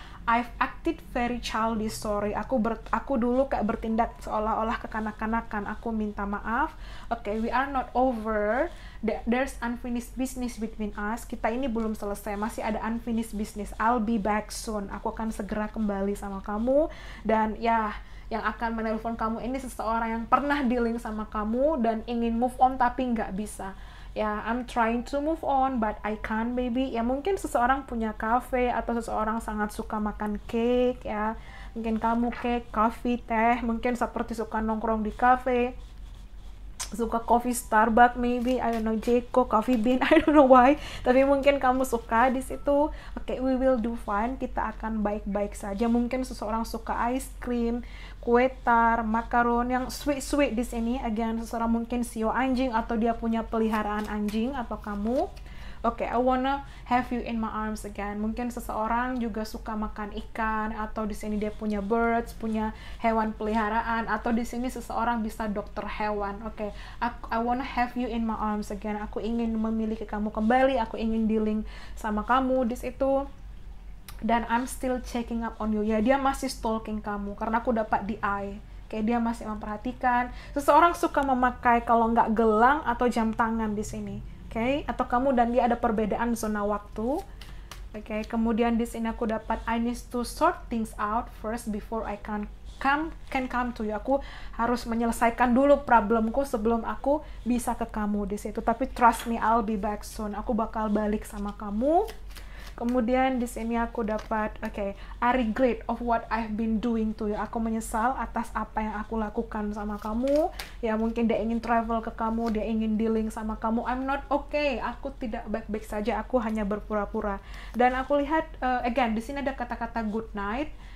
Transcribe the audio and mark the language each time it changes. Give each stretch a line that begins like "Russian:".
English: I've acted very childish, sorry.
Indonesian: Aku dulu kayak bertindak seolah-olah kekanak-kanakan. Aku minta maaf.
English: Okay, we are not over. There's unfinished business between us.
Indonesian: Kita ini belum selesai, masih ada
English: unfinished business. I'll be back soon.
Indonesian: Aku akan segera kembali sama kamu. Dan ya, yang akan menelpon kamu ini seseorang yang pernah dealing sama kamu dan ingin
English: move on
Indonesian: tapi nggak bisa.
English: Ya, I'm trying to move on but I can't, baby.
Indonesian: Ya, mungkin seseorang punya cafe, atau seseorang sangat suka makan cake, ya. Mungkin kamu cake, coffee, teh, mungkin seperti suka nongkrong di cafe, suka coffee Starbucks,
English: maybe, I don't know,
Indonesian: Jeko, Coffee Bean,
English: I don't know why,
Indonesian: tapi mungkin kamu suka di situ.
English: Okay, we will do fine,
Indonesian: kita akan baik-baik saja. Mungkin seseorang suka ice cream, kue tar, makaron yang sweet di sini. Again, seseorang mungkin sio anjing, atau dia punya peliharaan anjing, atau kamu.
English: Okay, I wanna have you in my arms again.
Indonesian: Mungkin seseorang juga suka makan ikan, atau di sini dia punya birds, punya hewan peliharaan, atau di sini seseorang bisa dokter hewan.
English: Okay, I wanna have you in my arms again.
Indonesian: Aku ingin memiliki kamu kembali, aku ingin dealing sama kamu di situ. Dan
English: I'm still checking up on you.
Indonesian: Ya, dia masih stalking kamu, karena aku dapat di eye. Kayak dia masih memperhatikan. Seseorang suka memakai kalau nggak gelang atau jam tangan di sini. Oke, atau kamu dan dia ada perbedaan zona waktu. Oke, kemudian di sini aku dapat
English: I need to sort things out first before I can come to you.
Indonesian: Aku harus menyelesaikan dulu problemku sebelum aku bisa ke kamu di situ. Tapi
English: trust me, I'll be back soon.
Indonesian: Aku bakal balik sama kamu. Kemudian di sini aku dapat
English: I regret of what I've been doing to you.
Indonesian: Aku menyesal atas apa yang aku lakukan sama kamu. Ya, mungkin dia ingin travel ke kamu, dia ingin dealing sama kamu.
English: I'm not okay.
Indonesian: Aku tidak baik-baik saja. Aku hanya berpura-pura. Dan aku lihat again di sini ada kata-kata
English: good night.